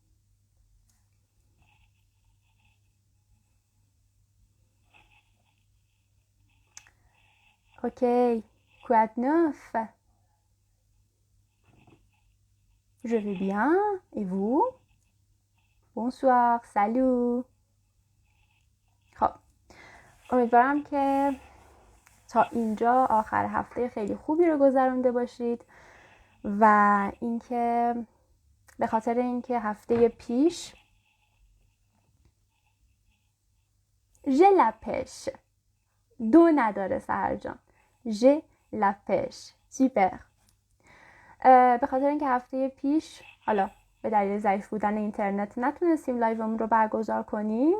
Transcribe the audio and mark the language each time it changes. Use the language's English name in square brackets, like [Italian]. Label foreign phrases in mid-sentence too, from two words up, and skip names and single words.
[French] Ok. Quoi de neuf? Je vais bien. Et vous? Bonsoir. Salut. [Persian] خب امیدوارم که تا اینجا آخر هفته خیلی خوبی رو گذرونده باشید و اینکه به خاطر اینکه هفته پیش ژلپش دو نداره سحر جان ژلپش سوپر به خاطر اینکه هفته پیش حالا به دلیل ضعیف بودن اینترنت نتونستیم لایومون رو برگزار کنیم.